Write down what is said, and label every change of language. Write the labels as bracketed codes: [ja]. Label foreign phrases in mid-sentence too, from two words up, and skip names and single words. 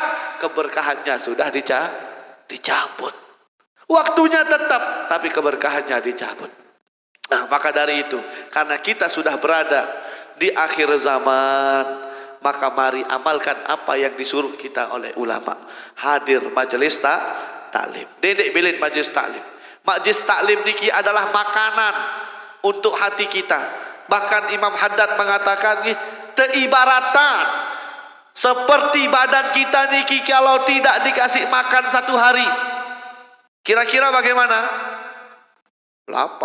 [id] Keberkahannya sudah dicabut. Waktunya tetap, tapi keberkahannya dicabut. Nah, maka dari itu, karena kita sudah berada di akhir zaman, maka mari amalkan apa yang disuruh kita oleh ulama. Hadir majelis taklim. [sas] Dedek bilin majelis taklim. [id] Majelis taklim niki adalah makanan untuk hati kita. Bahkan Imam Haddad mengatakan teibaratan seperti badan kita niki kalau tidak dikasih makan 1 hari. Kira-kira bagaimana? Lapah.